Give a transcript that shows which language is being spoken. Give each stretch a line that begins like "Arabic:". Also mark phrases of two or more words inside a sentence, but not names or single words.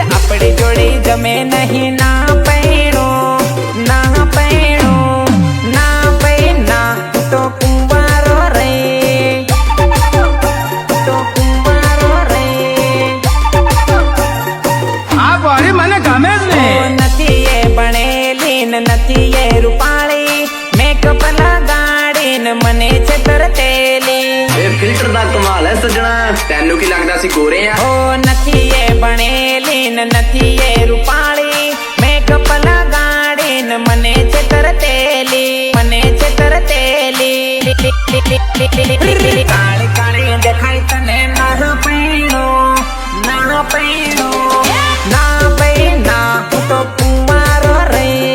Gujarati: આપડી જોડી જમે નહીં ના પૈણો ના પૈણો ના પૈણા હું તો કુંવારો રે હું તો કુંવારો રે આ ભારી મને ગમે જ ને નથી એ ભણેલી ને નથી એ રૂપાળી મેકઅપ લગાડી ને મને છે તરતેલી
Punjabi: ਇਹ ਫਿਲਟਰ ਦਾ ਕਮਾਲ ਹੈ ਸੱਜਣਾ ਤੈਨੂੰ ਕੀ ਲੱਗਦਾ ਸੀ ਗੋਰੇ ਆ
Gujarati: ઓ નથી એ ભણેલી ને નથી એ રૂપાળી મેકઅપ લગાડી ને મને છે તરતેલી મને છે તરતેલી કાળી કાળી દેખાય તને ના પૈણો ના પૈણો ના પૈણા હું તો કુંવારો રે